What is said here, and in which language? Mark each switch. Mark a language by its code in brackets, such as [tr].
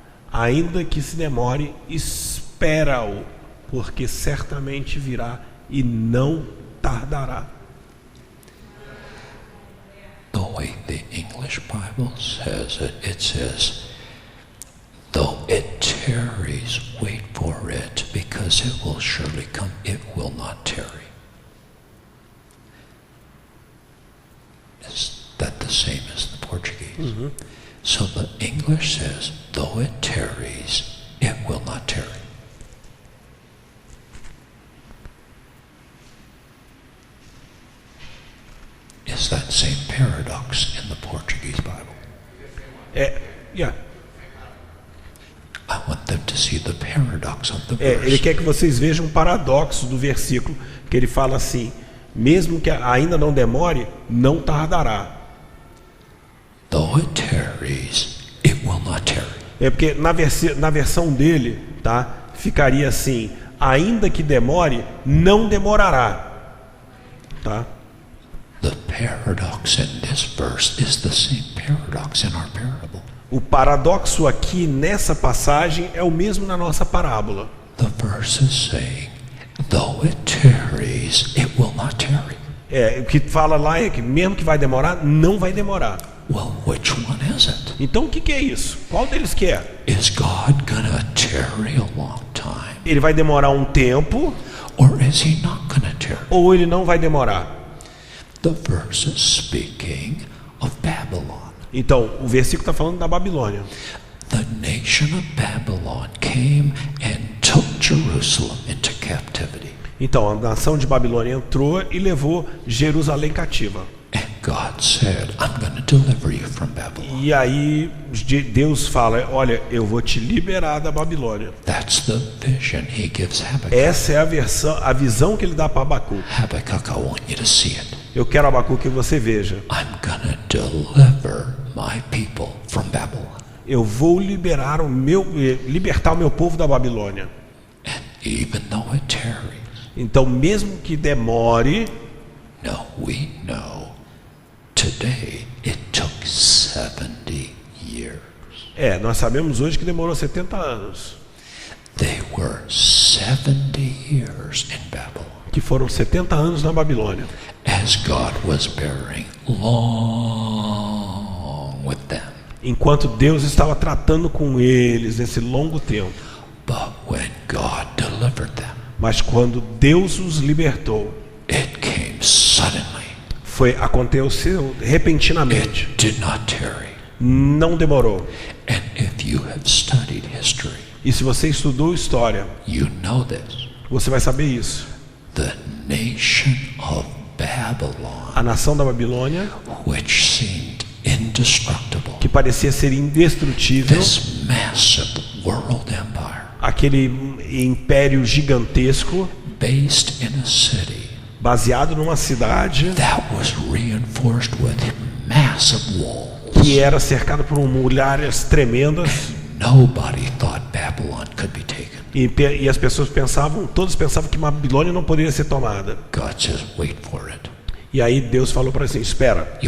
[pt] Ainda que se demore, espera-o, porque certamente virá e não tardará. [en] The way the English Bible says it, it says, though it tarries, wait for it, because it will surely come, it will not tarry. Is that the same as the Portuguese? Mm-hmm. So the English says, though it tarries, it will not tarry. Is that same paradox in the Portuguese Bible? Yeah. I want them to see the paradox of the [pt] Ele [en] verse. [pt] quer que vocês vejam um paradoxo do versículo, que ele fala assim: mesmo que ainda não demore, não tardará. [en] Though it tarries, it will not tarry. [pt] É porque na versão dele, tá, ficaria assim: ainda que demore, não demorará. Tá? [en] The paradox in this verse is the same paradox in our parable. [pt] O paradoxo aqui nessa passagem é o mesmo na nossa parábola. [en] The verse is saying, though it tarries, it will not tarry. [pt] O que fala lá é que mesmo que vai demorar, não vai demorar. [en] Well, which one is it? [pt] Então o que é isso? Qual deles que é? [en] Is God gonna tarry a long time? [pt] Ele vai demorar um tempo [en] Or is he not gonna tarry? [pt] ou ele não vai demorar? [en] The verse is speaking of Babylon. [pt] Então, o versículo está falando da Babilônia. [en] The nation of Babylon came and took Jerusalem into captivity. [pt] Então, a nação de Babilônia entrou e levou Jerusalém cativa. [en] And God said, I'm going to deliver you from Babylon. [pt] E aí Deus fala: olha, eu vou te liberar da Babilônia. [en] That's the vision he gives Habakkuk. [pt] Essa é a visão que ele dá para Abacuque. [en] Habakkuk, I want you to see it. [pt] Eu quero, Abacuque, que você veja. [en] I'm going to deliver my people from Babylon. [pt] Eu vou libertar o meu povo da Babilônia. [en] And even though it tarries, [pt] Então, mesmo que demore, [en] no, we know today it took 70 years. [pt] nós sabemos hoje que demorou 70 anos. [en] They were 70 years in Babylon [pt] Que foram 70 anos na Babilônia. [en] as God was bearing long with them. [pt] Enquanto Deus estava tratando com eles nesse longo tempo. [en] But when God delivered them, [pt] Mas quando Deus os libertou, [en] it came suddenly. [pt] aconteceu repentinamente. [en] It did not tarry. [pt] Não demorou. [en] And if you have studied history, [pt] E se você estudou história, [en] you know this. [pt] você vai saber isso. [en] The nation of Babylon, [pt] A nação da Babilônia, [en] which seemed indestructible, [pt] que parecia ser indestrutível, [en] this massive world empire, [pt] aquele império gigantesco, [en] based in a city [pt] baseado numa cidade [en] that was reinforced with massive walls. [pt] que era cercado por muralhas tremendas, [en] Nobody thought Babylon could be taken. [pt] e as pessoas todos pensavam que Babilônia não poderia ser tomada. [en] God says, wait for it. [pt] E aí Deus falou para assim: espera,